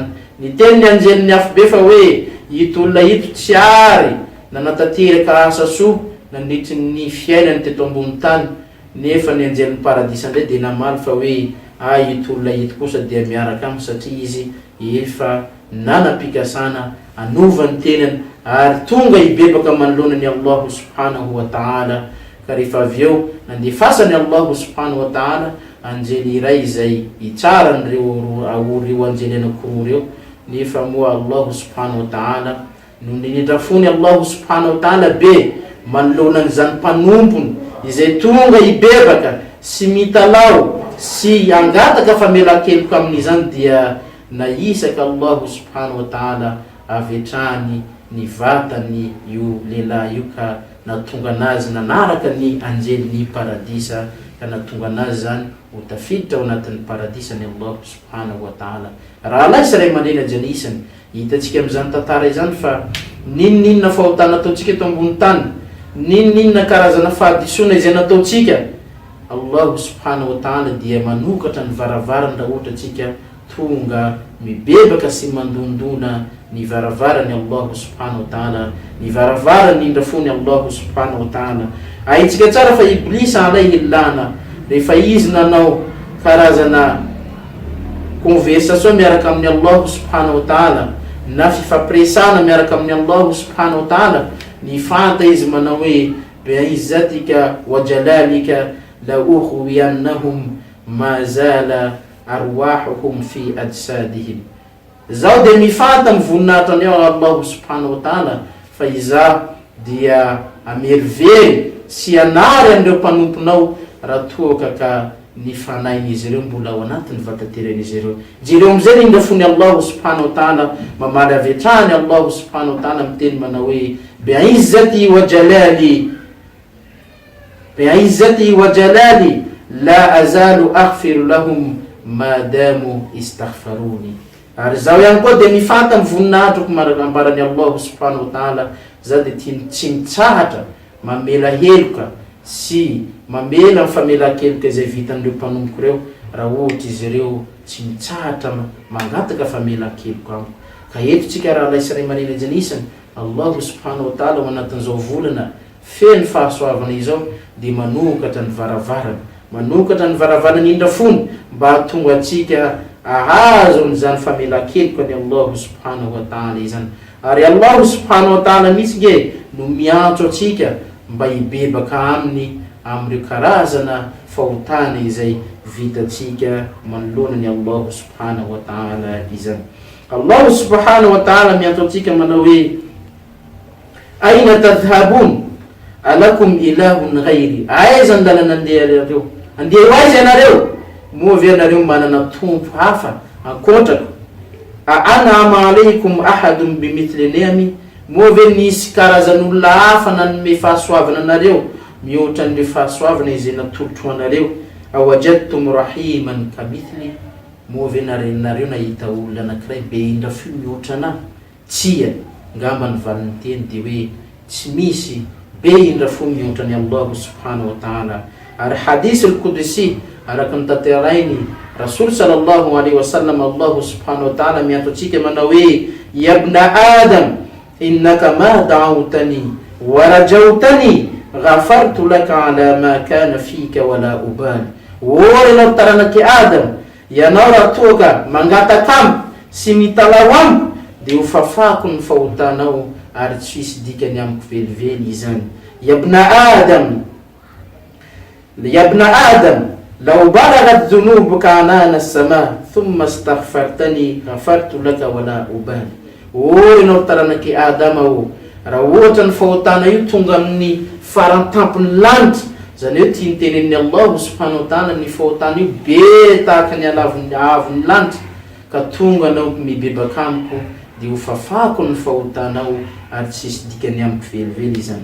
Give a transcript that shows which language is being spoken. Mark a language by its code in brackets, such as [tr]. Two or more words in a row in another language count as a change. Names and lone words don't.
[mg] Niteny ny anjely ny afo be fa hoe ito olona ito tsy ary nanatanteraka asa soa nandritry ny fiainany teto ambony tany, nefa ny anjely ny paradisa ndray de namaly fa hoe ito olona ito kosa dia miaraka aminy satria izy efa nanam-pikasana anova ny tenany ary tonga ibebaka manoloana ny [ar] الله سبحانه وتعالى. [mg] Ka rehefa avyeo nandefasany [ar] الله سبحانه وتعالى [mg] anjely iray izay itsara reo anjely anankiroa reo, nefa moa [ar] الله سبحانه وتعالى [mg] no nindrafony [ar] الله سبحانه وتعالى [mg] be manoloana zany mpanompony izay tonga ibebaka sy mitalao sy angataka famela-keloka amin'izany dia naisaka [ar] الله سبحانه وتعالى [mg] avetrany ny vatany io lehilahy io ka natonga anazy nanaraka ny anjely ny paradisa, ka natonga anazy zany ho tafiditra ao anatin'ny paradisa ny [ar] الله سبحانه وتعالى. [mg] Raha laisa ray aman'reny ajany isany hitatsika am'izany tantara izany fa ninninona fahotana ataontsika eto ambony tany, ninninona karazana fahadisoana izay nataontsika, [ar] الله سبحانه وتعالى [mg] dia manokatra ny varavarany raha ohatra tsika tonga mibebaka sy mandondona ny varavarany [ar] الله سبحانه وتعالى, [mg] ny varavarany nindrafony [ar] الله سبحانه وتعالى. [mg] Ahitsika tsara fa Iblisa [ar] عليه اللعنة [mg] rehefa izy nanao karazana conversation miaraka amin'ny [ar] الله سبحانه وتعالى [mg] na fifampiresana miaraka amin'ny [ar] الله سبحانه وتعالى, [mg] ny fanta izy manao hoe [ar] بعزتك وجلالك لأغوينهم ما زالت أرواحهم في أجسادهم. [mg] Zao de mifanta mivoninahitrany ao [ar] الله سبحانه وتعالى [mg] fa iza dia amerivery sy anary an'ireo mpanomponao raha toaka ka nifanain'izy ireo mbola ao anatin'ny vatateran'izy ireo. Jereo am'izay indra fony [ar] الله سبحانه وتعالى [mg] mamaly avetrany [ar] الله سبحانه وتعالى [mg] miteny manao hoe [ar] بعزتي وجلالي بعزتي وجلالي لا أزال أغفر لهم ما داموا يستغفروني. [mg] Ary zao ihany koa de mifanta mivoninahitroko ambarany [ar] الله سبحانه وتعالى [mg] za de tsy mitsahatra mamela heloka sy mamela mifamelan-keloka izay vitan'ireo mpanompoka reo raha ohatra izy ireo tsy mitsahatra mangataka famelan-keloka amiko. Ka eto tsika raha laisa ray aman'eny ajanisany [ar] الله سبحانه وتعالى [mg] ao anatin'izao volana feno fahasoavana izao de manokatra ny varavarana, manokatra ny varavarana indra fony mba hahatonga atsika ahazo n'izany famelan-keloka ny [ar] الله سبحانه وتعالى [mg] izany. Ary [ar] الله سبحانه وتعالى [mg] misy ge no miantso atsika mba hibebaka aminy am'ireo karazana fahotana izay vitatsika manoloana ny [ar] الله سبحانه وتعالى [mg] izany. [ar] الله سبحانه وتعالى [mg] miantso atsika manao hoe [ar] أين تذهبون ألكم إله غيري. [mg] Aiza ny lalana andeha reo? Andeha ho aiza ianareo? Moa ve ianareo manana tompo hafa ankotrako? [ar] أما عليكم أحد بمثل نعمي. [mg] Moa ve nisy karazan'olona hafa nanome fahasoavana anareo mihoatra an'ireo fahasoavana izay natolotro anareo? [ar] أوجدتم رحيما كمثلي. [mg] Moa ve nareo nahita olona anankiray be indra fio mihoatra anahy? Tsia, ngamba ny valiny teny de hoe tsy misy be indra fio mihoatra ny [ar] الله سبحانه وتعالى. [mg] Ary [ar] حديث القدسي [mg] araka ny tanterainy [ar] رسول صلى الله عليه وسلم الله سبحانه وتعالى [mg] miantso atsika manao hoe [ar] يا ابن آدم إنك ما دعوتني ورجوتني غفرت لك على ما كان فيك ولا أبالي. [mg] Ianao taranaky Adam, ianao raha toaka mangatakamo sy mitalao amiko de ho fafako ny fahotanao ary tsy hisy dikany amiko velively izany. [ar] يا ابن آدم لو بلغت ذنوبك عنان السماء ثم استغفرتني غفرت لك ولا أبالي. [mg] Ianao taranaky Adama o, raha ohatra ny fahotana io tonga amin'ny farantampony lanitra, zany hoe tia nitenen'ny [ar] الله سبحانه وتعالى [mg] ny fahotana io be tahaka ny avon'ny lanitra ka tonga anao mibebaka amiko de ho fafako ny fahotanao ary tsy hisy dikany amiko velively izany.